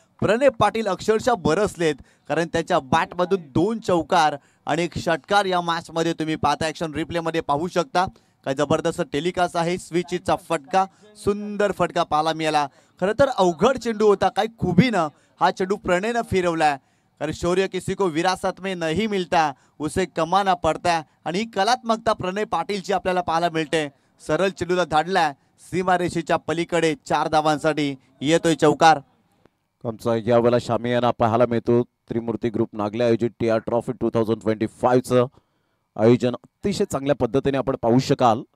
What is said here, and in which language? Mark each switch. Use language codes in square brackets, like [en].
[mr] प्रणय पाटील अक्षरशः बरसलेत, कारण त्याच्या बॅटमधून 2 चौकार आणि 1 षटकार या मॅचमध्ये तुम्ही पाहता. ॲक्शन रिप्लेमध्ये पाहू शकता. काय जबरदस्त टेलिकास्ट आहे. स्विच इटचा फटका, सुंदर फटका पाहायला मिळाला. खरं तर अवघड चेंडू होता, काही खुबीनं हा चेंडू प्रणयनं फिरवलाय. [hi] कारण शौर्य किसी को विरासत में नहीं मिलता, उसे कमाना पडता. [mr] आणि ही कलात्मकता प्रणय पाटीलची आपल्याला पाहायला मिळते. सरळ चेंडूला धाडलाय सीमारेषेच्या पलीकडे. 4 धावांसाठी येतोय चौकार. आमचा यावेळेला शामियाना पाहायला मिळतो. त्रिमूर्ती ग्रुप नागले आयोजित टी आर ट्रॉफी 2025चं आयोजन अतिशय चांगल्या पद्धतीने आपण पाहू शकाल.